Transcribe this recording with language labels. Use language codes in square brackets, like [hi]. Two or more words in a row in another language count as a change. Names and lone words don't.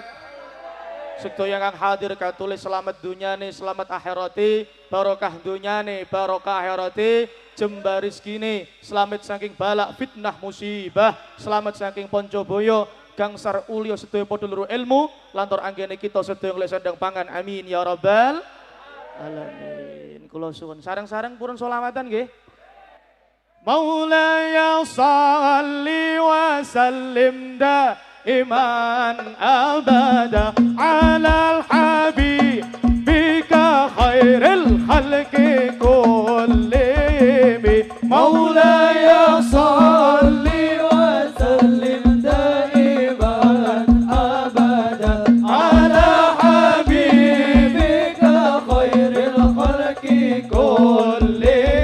[jv] Sedaya ingkang hadir katulis selamat dunyane, selamat akhirate, barokah dunyane, barokah akhirate, jembar rezekine, selamat saking balak fitnah musibah, selamat saking poncobaya, gangsar ulya sedaya padha luru ilmu, lantur anggene kita sedaya oleh sandang pangan. [ar] آمين يا رب العالمين. [jv] Kula suwun sareng-sareng purun sholawatan nggih. [ar] مولاي صل وسلم دائما أبدا على حبيبك خير الخلق كلهم. مولاي صل وسلم دائما أبدا على حبيبك خير الخلق كلهم.